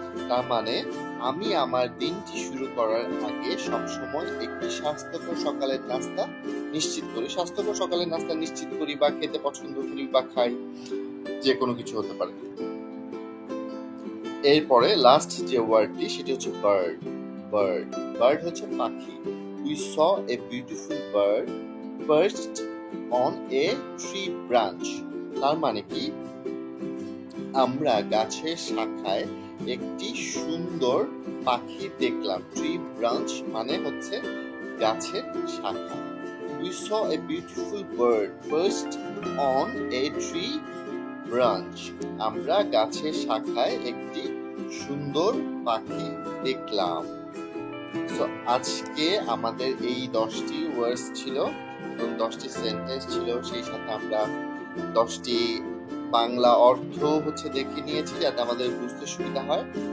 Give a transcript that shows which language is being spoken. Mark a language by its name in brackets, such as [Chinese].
[Bangla] তার মানে আমি আমার দিনটি শুরু করার আগে সবসময় একটি স্বাস্থ্যকর সকালের নাস্তা নিশ্চিত করি। স্বাস্থ্যকর সকালের নাস্তা নিশ্চিত করি বা খেতে পছন্দ করি বা খাই, যে কোনো কিছু হতে পারে। এরপরে লাস্ট যে ওয়ার্ডটি সেটি হচ্ছে বার্ড। বার্ড বার্ড হচ্ছে পাখি। [English] We saw a beautiful bird perched on a tree branch. [Bangla] তার মানে কি, আমরা গাছের শাখায় একটি সুন্দর পাখি দেখলাম। ট্রি ব্রাঞ্চ মানে হচ্ছে গাছের শাখা। [English] We saw a beautiful bird perched on a tree branch. [Bangla] আমরা গাছের শাখায় একটি সুন্দর পাখি দেখলাম। সো আজকে আমাদের এই 10টি ওয়ার্ডস ছিল এবং 10টি সেন্টেন্স ছিল। সেই সাথে আমরা 10টি বাংলা অর্থ হচ্ছে দেখে নিয়েছি যাতে আমাদের বুঝতে সুবিধা হয়।